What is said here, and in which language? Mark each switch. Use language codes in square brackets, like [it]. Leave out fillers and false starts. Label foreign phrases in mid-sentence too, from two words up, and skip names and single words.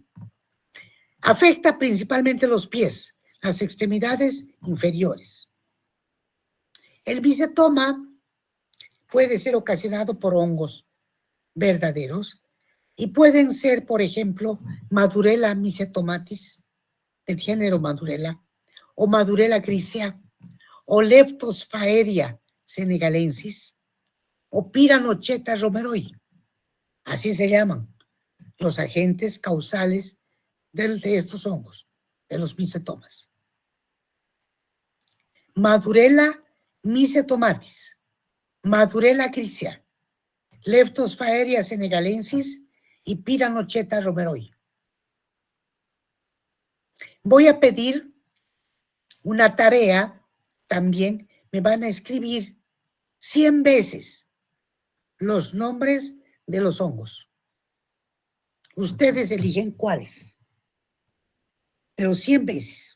[es] Afecta principalmente los pies, las extremidades inferiores. El micetoma puede ser ocasionado por hongos verdaderos y pueden ser, por ejemplo, Madurella mycetomatis, del género Madurella, o Madurella grisea, o Leptosphaeria senegalensis, o Piranocheta romeroi. Así se llaman los agentes causales de estos hongos, de los micetomas. Madurella mycetomatis, Madurella grisea, Leptosphaeria senegalensis y Piranocheta romeroi. Voy a pedir una tarea, también me van a escribir 100 veces los nombres de los hongos. Ustedes eligen cuáles, pero 100 veces.